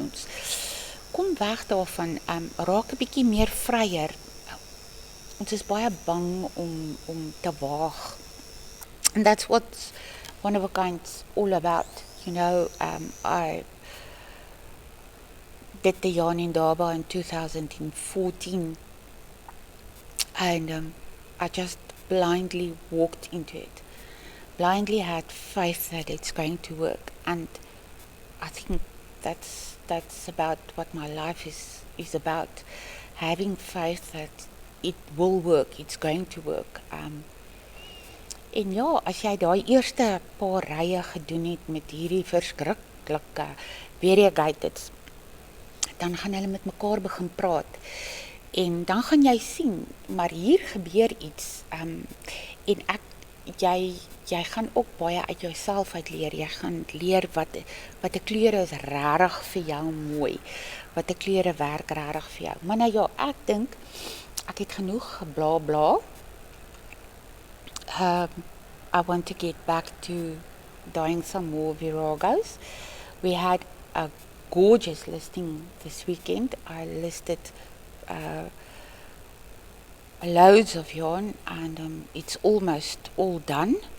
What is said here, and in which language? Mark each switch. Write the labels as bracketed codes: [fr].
[af] Ons kom weg daarvan, raak 'n bietjie meer vryer. Ons is baie bang om te waag. [en] And that's what One of a Kind's all about. You know, I did the yarn in Durban in 2014, and I just blindly walked into it. Blindly had faith that it's going to work, and I think that's about what my life is about. Having faith that it will work, it's going to work. [af] En ja, as jy daai eerste paar rye gedoen het met hierdie verskriklike variegateds, dan gaan hulle met mekaar begin praat. En dan gaan jy sien, maar hier gebeur iets. En jy gaan ook baie uit jouself uit leer. Jy gaan leer wat 'n kleure is regtig vir jou mooi. Wat 'n kleure werk regtig vir jou. Maar nou ja, ek dink ek het genoeg gebla bla. [en] I want to get back to dyeing some more viragos. We had a gorgeous listing this weekend. I listed loads of yarn, and it's almost all done.